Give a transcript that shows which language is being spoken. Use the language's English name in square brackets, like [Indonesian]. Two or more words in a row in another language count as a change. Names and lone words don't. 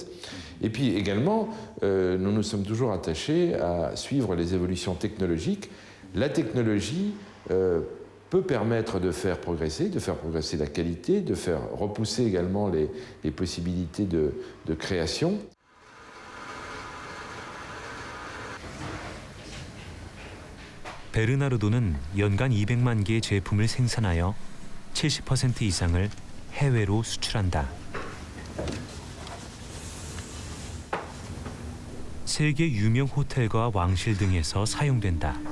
[French] Et puis également, nous nous sommes toujours attachés à suivre les évolutions technologiques. La technologie peut permettre de faire progresser la qualité, de faire repousser également les possibilités de création. [Korean] 베르나르도는 연간 200만 개의 제품을 생산하여 70% 이상을 해외로 수출한다. 세계 유명 호텔과 왕실 등에서 사용된다.